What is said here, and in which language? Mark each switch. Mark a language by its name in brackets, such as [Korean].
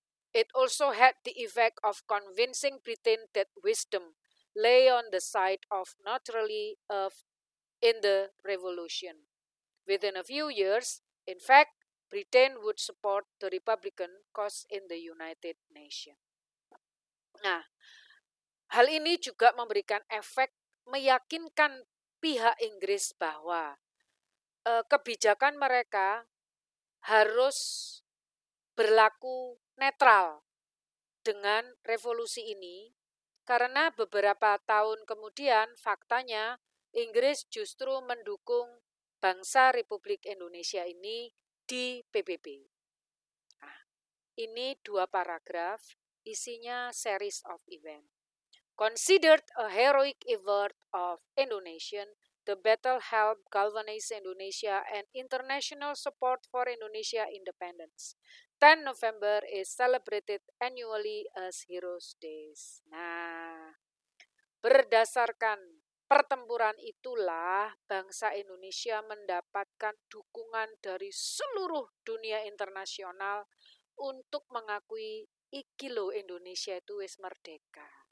[English] It also had the effect of convincing Britain that wisdom lay on the side of neutrality in the revolution. Within a few years, in fact, Britain would support the Republican cause in the United Nations. [Indonesian] Nah, hal ini juga memberikan efek meyakinkan pihak Inggris bahwa kebijakan mereka harus berlaku netral dengan revolusi ini, karena beberapa tahun kemudian faktanya Inggris justru mendukung bangsa Republik Indonesia ini di PBB. Nah, ini 2 paragraf, isinya [English] series of event. Considered a heroic effort of Indonesian, the battle helped galvanize Indonesia and international support for Indonesia independence. 10 November is celebrated annually as Heroes Days. [Indonesian] Nah, berdasarkan pertempuran itulah bangsa Indonesia mendapatkan dukungan dari seluruh dunia internasional untuk mengakui [Javanese] iki lho [Indonesian] Indonesia itu [Javanese] wis [Indonesian] merdeka.